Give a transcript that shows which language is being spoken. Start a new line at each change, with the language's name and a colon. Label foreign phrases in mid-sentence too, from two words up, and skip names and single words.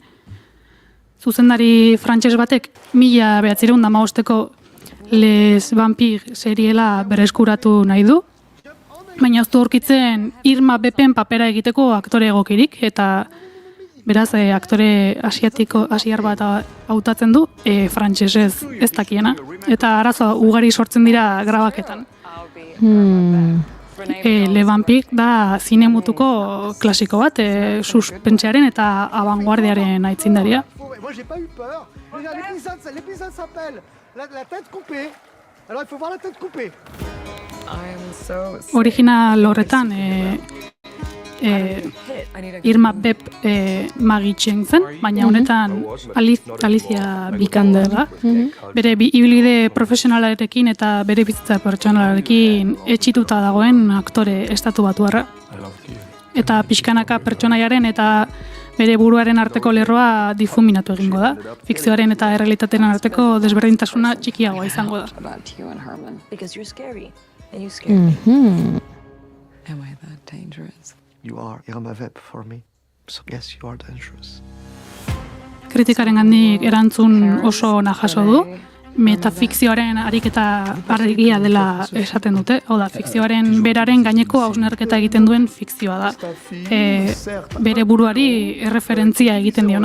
Basque: Zuzendari frantses batek 1915ko Les Vampires seriela berreskuratu nahi du, baina ez du aurkitzen Irma Bepen papera egiteko aktore egokirik, eta beraz, aktore asiar bat hautatzen du, frantsesez ez dakiena. Eta arazo ugari sortzen dira grabaketan. Le Vampire da zine mutuko klasiko bat, suspentsearen eta abanguardiaren aitzindaria.
French: Moi, j'ai pas eu peur. L'épisode s'appelle la tête coupée. Alors, il faut voir la tête coupée.
Basque: Original horretan, Irma Bep Maggie Cheung zen, baina honetan Alicia Vikander da. Bere ibilbide profesionalarekin eta bere bizitza pertsonalarekin etxituta dagoen aktore estatubatuarra. Eta pixkanaka pertsonaiaren eta bere buruaren arteko lerroa difuminatu egingo da. Fikzioaren eta errealitatearen arteko desberdintasuna txikiagoa izango da.
English: Because you're scary. And you scare me. Am I that dangerous? You are irremediable for me. So yes, you are dangerous.
Basque: Kritikaren gandik erantzun oso ona jaso du, metafikzioaren ariketa argia dela esaten dute, hau da, fikzioaren beraren gaineko hausnarketa egiten duen fikzioa da. Bere buruari erreferentzia egiten diona.